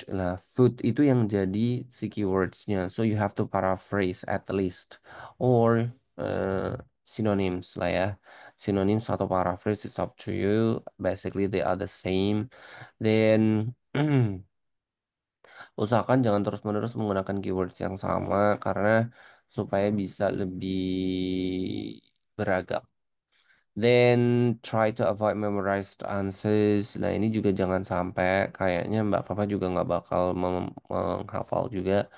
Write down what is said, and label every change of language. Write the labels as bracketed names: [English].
[Indonesian] Nah, food itu yang jadi si keywordsnya. [English] So you have to paraphrase at least or synonyms lah ya. Synonyms atau paraphrase is up to you. Basically they are the same. [Indonesian] Then usahakan jangan terus-menerus menggunakan keywords yang sama karena supaya bisa lebih beragam. [English] Then try to avoid memorized answers. [Indonesian] Nah ini juga jangan sampai kayaknya Mbak Fafa juga nggak bakal menghafal juga.